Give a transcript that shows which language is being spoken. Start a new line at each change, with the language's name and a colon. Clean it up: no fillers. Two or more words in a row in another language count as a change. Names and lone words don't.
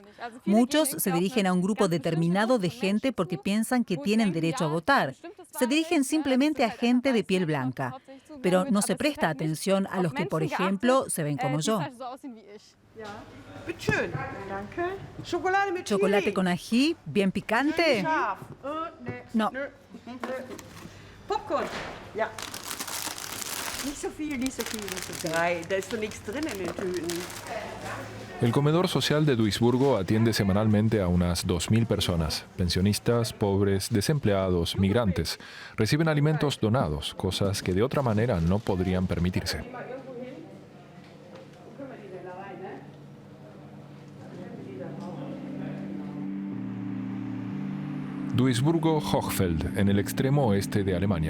Spanish: Muchos se dirigen a un grupo determinado de gente porque piensan que tienen derecho a votar. Se dirigen simplemente a gente de piel blanca. Pero no se presta atención a los que, por ejemplo, se ven como yo. ¿Chocolate con ají? ¿Bien picante? No.
German: Popcorn. Ja. Nicht so viel. 3, da ist doch nichts drin in den Tüten.
Spanish: El comedor social de Duisburgo atiende semanalmente a unas 2.000 personas, pensionistas, pobres, desempleados, migrantes. Reciben alimentos donados, cosas que de otra manera no podrían permitirse. Duisburgo-Hochfeld, en el extremo oeste de Alemania.